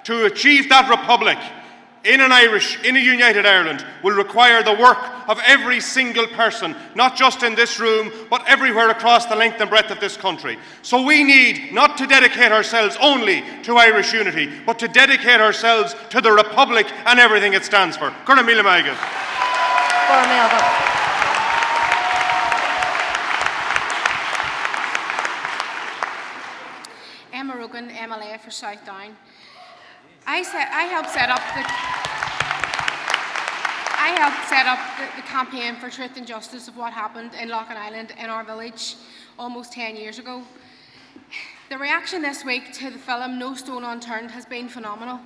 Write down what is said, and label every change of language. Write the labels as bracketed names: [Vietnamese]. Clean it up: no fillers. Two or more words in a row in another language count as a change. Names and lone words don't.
[English] To achieve that republic in a united Ireland will require the work of every single person, not just in this room, but everywhere across the length and breadth of this country. So we need not to dedicate ourselves only to Irish unity, but to dedicate ourselves to the republic and everything it stands for. [Irish] Gurna míle maigad. [English] Emma Rogan, MLA for South Down. I helped set up the campaign for truth and justice of what happened in Loughlin Island in our village almost 10 years ago. The reaction this week to the film No Stone Unturned has been phenomenal.